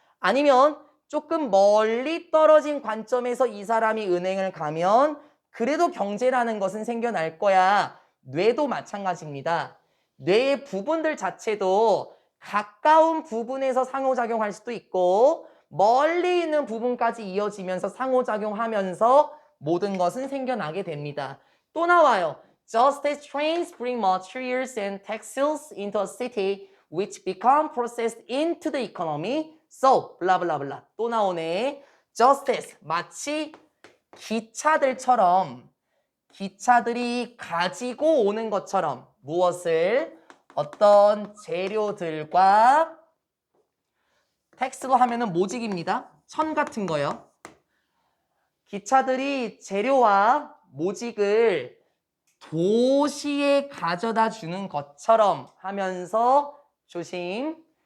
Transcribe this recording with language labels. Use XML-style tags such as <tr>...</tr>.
<ko>아니면 조금 멀리 떨어진 관점에서 이 사람이 은행을 가면 그래도 경제라는 것은 생겨날 거야. 뇌도 마찬가지입니다. 뇌의 부분들 자체도 가까운 부분에서 상호작용할 수도 있고 멀리 있는 부분까지 이어지면서 상호작용하면서 모든 것은 생겨나게 됩니다. 또 나와요.</ko> <en>Just as trains bring materials and textiles into a city which become processed into the economy, so</en> <ko>블라블라블라 또 나오네.</ko> <en>Just as</en> <ko>마치 기차들처럼 기차들이 가지고 오는 것처럼 무엇을? 어떤 재료들과 텍스로 하면은 모직입니다. 천 같은 거요. 기차들이 재료와 모직을 도시에 가져다 주는 것처럼 하면서 조심.</ko>